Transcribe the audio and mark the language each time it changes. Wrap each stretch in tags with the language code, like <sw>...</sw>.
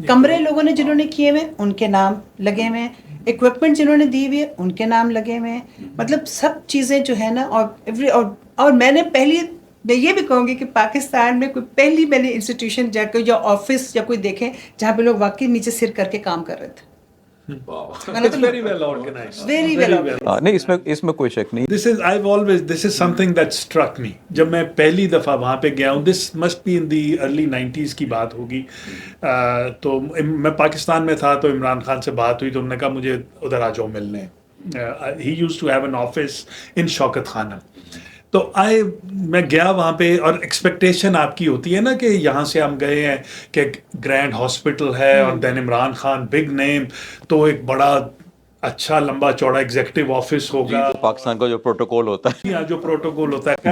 <hi>कमरे लोगों ने जिन्होंने किए हुए उनके नाम लगे हुए हैं, इक्विपमेंट जिन्होंने दी हुई है उनके नाम लगे हुए हैं. मतलब सब चीज़ें जो है ना, और मैंने मैं ये भी कहूँगी कि पाकिस्तान में कोई पहली मैंने इंस्टीट्यूशन जाकर या ऑफिस या कोई देखे जहाँ पे लोग वाकई नीचे सिर करके काम कर रहे थे.</hi> <en>It's very well organized. Very well organized.</en> <hi>नहीं, इसमें कोई शक नहीं.</hi> <en>This is something that struck me.</en> <hi>जब मैं पहली दफ़ा वहाँ पे गया हूँ,</hi> <en>this must be in the early 90s</en> <hi>की बात होगी. तो मैं पाकिस्तान में था तो इमरान खान से बात हुई तो उन्होंने कहा मुझे उधर आ जाओ मिलने.</hi> <en>He used to have an office in Shaukat Khana.</en> <hi>तो मैं गया वहाँ पे और एक्सपेक्टेशन आपकी होती है ना कि यहाँ से हम गए हैं कि ग्रैंड हॉस्पिटल है और then Imran Khan big name, तो एक बड़ा अच्छा लंबा चौड़ा एग्जीक्यूटिव ऑफिस होगा. पाकिस्तान का जो प्रोटोकॉल होता है, यहाँ जो प्रोटोकॉल होता है,</hi>